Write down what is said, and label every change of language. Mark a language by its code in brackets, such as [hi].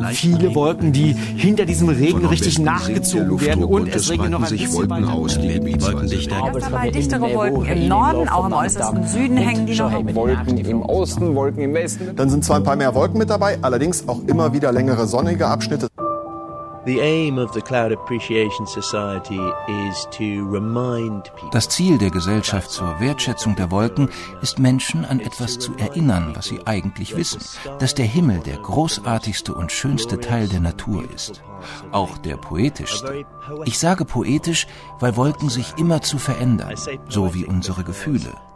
[de] Viele Wolken, die hinter diesem Regen richtig nachgezogen werden. Und es regnet noch ein bisschen Wolken aus, die Wolkendichter. Erst einmal dichtere Wolken im Norden, auch im äußersten Süden hängen die noch. Wolken im Osten, Wolken im Westen. Dann sind zwar ein paar mehr Wolken mit dabei, allerdings auch immer wieder längere sonnige Abschnitte. [en] The aim of the Cloud Appreciation Society is to remind people. [de] Das Ziel der Gesellschaft zur Wertschätzung der Wolken ist, Menschen an etwas zu erinnern, was sie eigentlich wissen, dass der Himmel der großartigste und schönste Teil der Natur ist, auch der poetischste. Ich sage poetisch, weil Wolken sich immer zu verändern, so wie unsere Gefühle.